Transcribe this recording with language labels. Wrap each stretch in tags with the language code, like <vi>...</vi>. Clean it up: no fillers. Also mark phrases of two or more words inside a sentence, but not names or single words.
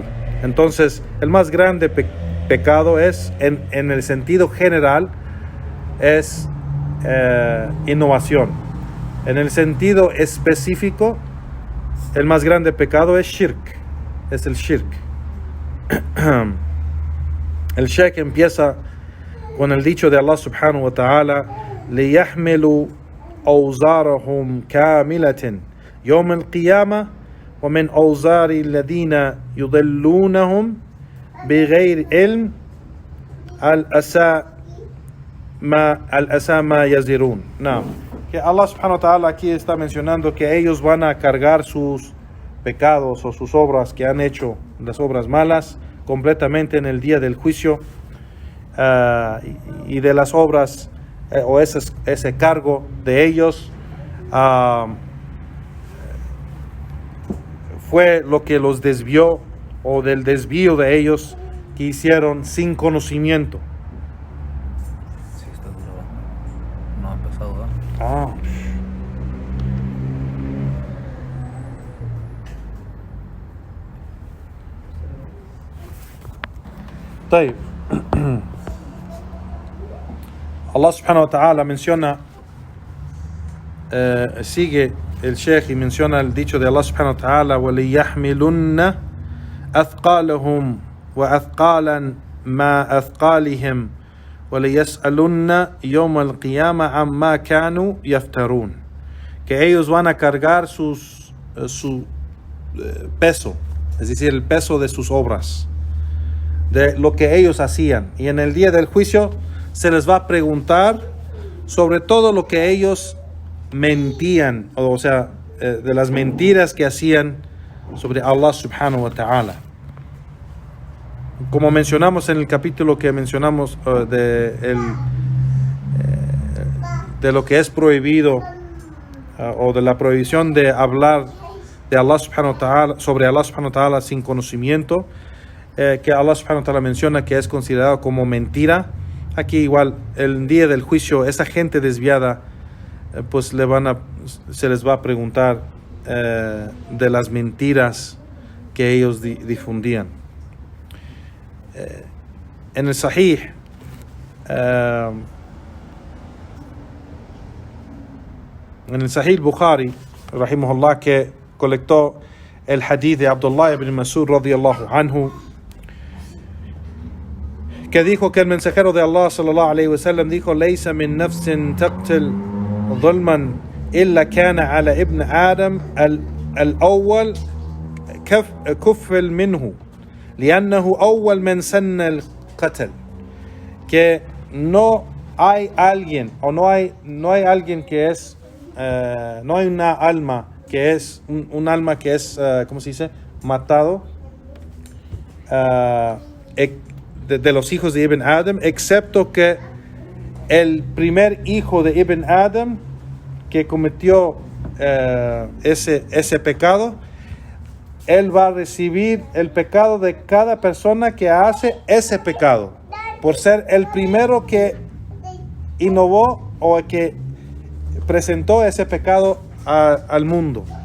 <es>Entonces, el más grande pecado es, en el sentido general, es innovación. En el sentido específico, el más grande pecado es shirk, es el shirk. El Sheikh empieza con el dicho de Allah</es> <ar>سبحانه وتعالى: ليحملوا أوزارهم كاملة يوم القيامة ومن أوزار الذين يضلونهم بغير علم الأسى ما يزرون.</ar> <es>Que Allah</es> <ar>سبحانه وتعالى</ar> <es>aquí está mencionando que ellos van a cargar sus pecados o sus obras que han hecho, las obras malas, completamente en el día del juicio, y de las obras o ese cargo de ellos fue lo que los desvió, o del desvío de ellos que hicieron sin conocimiento. Sí, está duro. No ha empezado,</es> <ar>طيب.</ar> <es>Allah</es> <ar>سبحانه وتعالى</ar> <es>menciona, sigue el Sheikh y menciona el dicho de Allah</es> <ar>سبحانه وتعالى: وَلِيَحْمِلُنَّ أَثْقَالَهُمْ وَأَثْقَالًا مَا أَثْقَالِهِمْ وَلِيَسْأَلُنَّ يَوْمَ الْقِيَامَةِ عَمَّا كَانُوا يَفْتَرُونَ.</ar> <es>Que ellos van a cargar su peso, es decir, el peso de sus obras, de lo que ellos hacían, y en el día del juicio se les va a preguntar sobre todo lo que ellos mentían, o sea, de las mentiras que hacían sobre Allah</es> <ar>سبحانه وتعالى.</ar> <es>Como mencionamos en el capítulo que mencionamos de lo que es prohibido, o de la prohibición de hablar de Allah</es> <ar>سبحانه وتعالى,</ar> <es>sobre Allah</es> <ar>سبحانه وتعالى</ar> <es>sin conocimiento, que Allah</es> <ar>سبحانه وتعالى</ar> <es>menciona que es considerado como mentira. Aquí igual, el día del juicio, esa gente desviada, pues se les va a preguntar de las mentiras que ellos difundían. En el Sahih, Bukhari, rahimahullah, que colectó el hadith de Abdullah ibn Mas'ud</es> <ar>رضي الله عنه,</ar> <es>que dijo que el mensajero de Allah</es> <ar>صلى الله عليه وسلم dijo: "ليس من نفس تقتل ظلما إلا كان على ابن آدم الأول كفل منه لأنه أول من سن القتل".</ar> <es>Que no hay alguien, o no hay alguien que es, no hay una alma que es, un alma que es, ¿cómo se dice? Matado de los hijos de Ibn Adam, excepto que el primer hijo de Ibn Adam que cometió ese pecado, él va a recibir el pecado de cada persona que hace ese pecado, por ser el primero que innovó o que presentó ese pecado al mundo.</es>